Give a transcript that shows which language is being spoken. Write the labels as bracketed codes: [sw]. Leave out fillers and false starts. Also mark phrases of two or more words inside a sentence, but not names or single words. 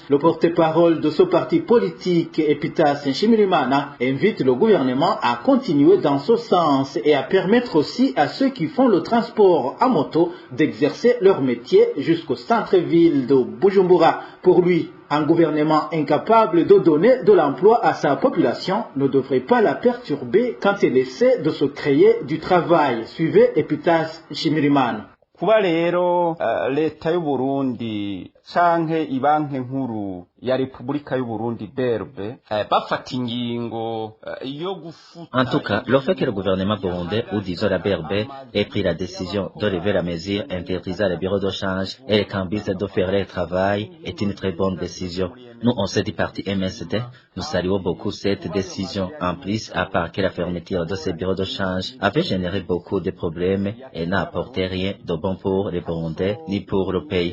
[fr] Le porte-parole de ce parti politique, Epitas Nshimirimana, invite le gouvernement à continuer dans ce sens et à permettre aussi à ceux qui font le transport à moto d'exercer leur métier jusqu'au centre-ville de Bujumbura. Pour lui, un gouvernement incapable de donner de l'emploi à sa population ne devrait pas la perturber quand il essaie de se créer du travail. Suivez Epitas Nshimirimana. [rn] Kuba rero leta y'u Burundi canke ibanke nkuru ya Repubulika y'u Burundi BRB bafata ingingo yo gufuta. [fr] En tout cas, le fait que le gouvernement burundais ou disons la BRB ait pris la décision de lever la mesure interdisant les bureaux de change et les cambistes de faire leur travail est une très bonne décision. Nous, on sait du parti MSD, nous saluons beaucoup cette décision. En plus, à part que la fermeture de ces bureaux de change avait généré beaucoup de problèmes et n'a apporté rien de bon pour les Burundais ni pour le pays.